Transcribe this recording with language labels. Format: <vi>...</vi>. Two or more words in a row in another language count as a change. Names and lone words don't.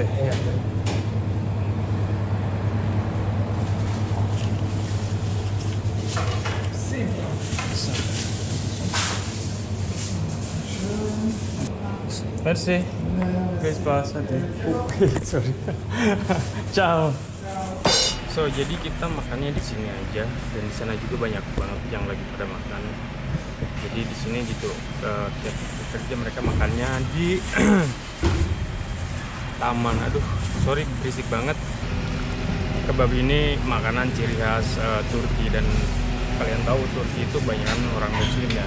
<de>Teh, ja. Merci. Viel Spaß hati. Sorry. Ciao.</de> <id>So, jadi kita makannya di sini aja dan di sana juga banyak banget yang lagi pada makan. Jadi di sini gitu tiap kerja mereka makannya di taman. Aduh, sorry berisik banget. Kebab ini makanan ciri khas Turki dan kalian tahu Turki itu banyakan orang Muslim ya.</id>